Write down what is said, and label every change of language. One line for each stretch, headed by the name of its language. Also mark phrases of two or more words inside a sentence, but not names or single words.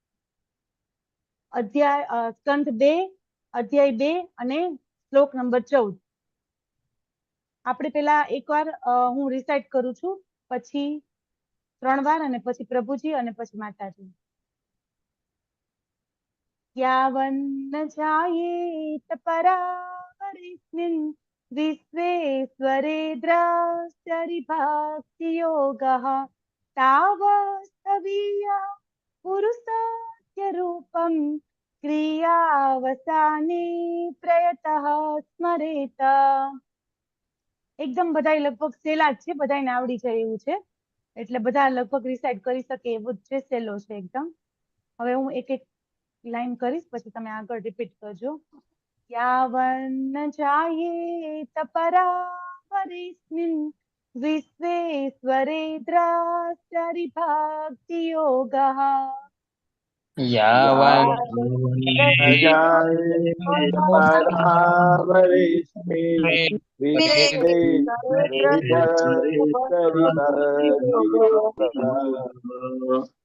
Gujarati: સ્કંધ 2 અધ્યાય 2 અને શ્લોક નંબર 14. આપણે પેલા એકવાર હું રિસાઇટ કરું છું, પછી 3 વાર, અને પછી પ્રભુજી, અને પછી માતાજી.
Sanskrit: यावन्न जायेत परावरेऽस्मिन् विश्वेश्वरे द्रष्टरिभक्तियोगः तावत्स्थवीयः पुरुषस्य रूपं क्रियावसाने प्रयतः स्मरेत।
Gujarati: એકદમ બધાય લગભગ સેલા જ છે, બધાયને આવડી જાય એવું છે, એટલે બધા લગભગ રિસાઇડ કરી શકે એવું જ છે, સેલો છે એકદમ। હવે હું એક એક લાઈન કરીશ, પછી તમે આગળ રિપીટ કરજો।
Sanskrit: यावन्न जायेत परावरेऽस्मिन् विश्वेश्वरे द्रष्टरिभक्तियोगः यावन् परावरेऽस्मिन् विश्वेश्वरे द्रष्टरिभक्तियोगः